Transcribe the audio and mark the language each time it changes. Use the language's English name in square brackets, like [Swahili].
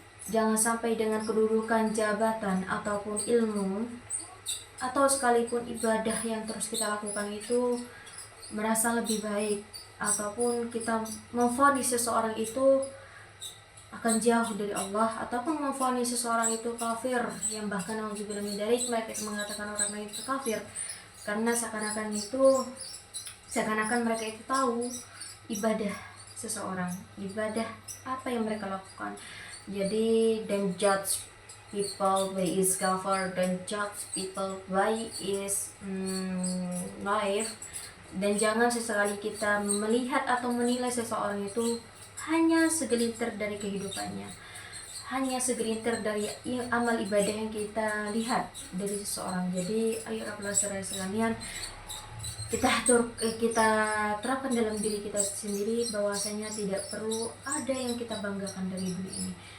[Indonesian] Jangan sampai dengan kedudukan, jabatan, ataupun ilmu, atau sekalipun ibadah yang terus kita lakukan itu merasa lebih baik, ataupun kita memvonis seseorang itu akan jauh dari Allah, ataupun memvonis seseorang itu kafir, yang bahkan [Arabic] auzubillah min dzalik, [Indonesian] mereka itu mengatakan orang lain itu kafir karena seakan-akan mereka itu tahu ibadah seseorang, ibadah apa yang mereka lakukan. [English] Jadi don't judge people by his cover, don't judge people by his life. [Indonesian] Dan jangan sesekali kita melihat atau menilai seseorang itu hanya segelintir dari kehidupannya, hanya segelintir dari amal ibadah yang kita lihat dari seseorang. Jadi ayo saudara sekalian, kita terapkan dalam diri kita sendiri bahwasanya tidak perlu ada yang kita banggakan dari dunia ini.